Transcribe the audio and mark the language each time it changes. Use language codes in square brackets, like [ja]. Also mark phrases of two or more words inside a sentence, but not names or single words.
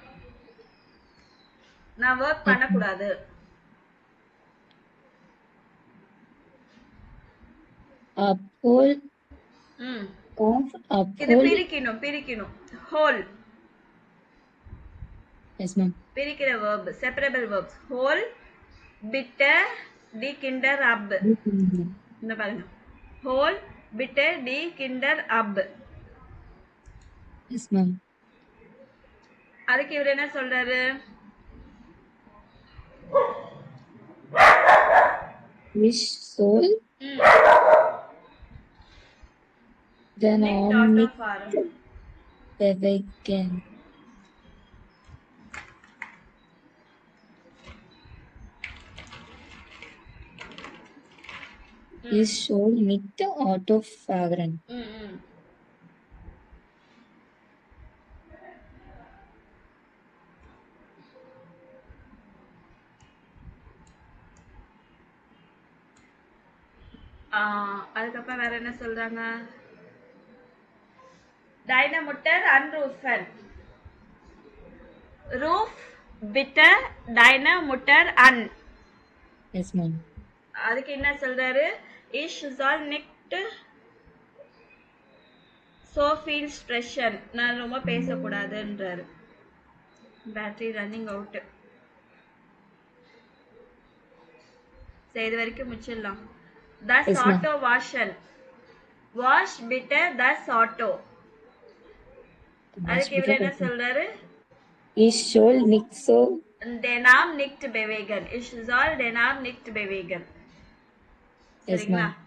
[ta] நான் வர்க் பண்ணக்கூடாது. Abhol. இது பிரிக்கணும். ஹோல். [en] Yes, ma'am. பிரிக்கிற verb, separable verbs. ஹோல், [de] bitte, die Kinder ab. [ta] இந்த பாருங்க. ஹோல், [de] bitte, die Kinder ab. [en] Yes, ma'am. [ta] அதுக்கு இவர் என்ன சொல்றாரு? [de] Ich soll den Arm nicht bewegen. Ich soll nicht Auto fahren. [ta] அதுக்கப்புறம் வேற என்ன சொல்றாங்க? [de] Deine Mutter anrufen. Ruf bitte deine Mutter an. [en] Yes, ma'am. [ta] அதுக்கு என்ன சொல்றாரு? [de] Ich soll nicht so viel sprechen. [ta] நான் ரொம்ப பேசக்கூடாதுன்றாரு. [en] battery running out. [ta] சரி, இது வரைக்கும் முடிச்சிடலாம். [de] Das Auto waschen. Wash bitte das Auto. [ta] அதுக்கு இவர் என்ன சொல்றாரு? [de] Ich soll nicht so den Arm nicht bewegen. Ich soll den Arm nicht bewegen. [ta] சரிங்களா?